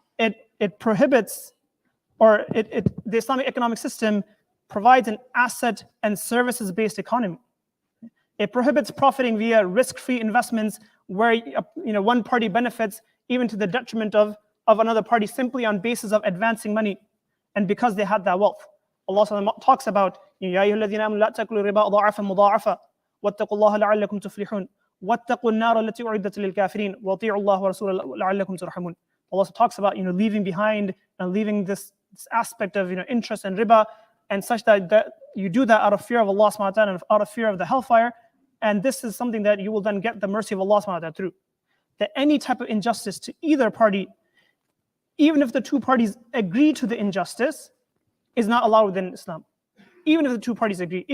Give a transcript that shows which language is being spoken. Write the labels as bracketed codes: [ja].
[en] It prohibits, or the Islamic economic system provides an asset and services-based economy. It prohibits profiting via risk-free investments where one party benefits even to the detriment of another party simply on basis of advancing money and because they had that wealth. Allah talks about [ar] يَا أَيُّهَا الَّذِينَ آمَنُوا لَا تَأْكُلُوا الرِّبَا أَضْعَافًا مُضَاعَفَةً وَاتَّقُوا اللَّهَ لَعَلَّكُمْ تُفْلِحُونَ وَاتَّقُوا النَّارَ الَّتِي أُعِدَّتْ لِلْكَافِرِينَ وَأَطِيعُوا اللَّهَ وَرَسُولَهُ لَعَلَّكُمْ تُرْحَمُونَ. [en] Allah talks about leaving behind and leaving this aspect of interest and riba, and such that you do that out of fear of Allah subhanahu wa ta'ala and out of fear of the hellfire, and this is something that you will then get the mercy of Allah subhanahu wa ta'ala through. That any type of injustice to either party, even if the two parties agree to the injustice, is not allowed within Islam. Even if the two parties agree.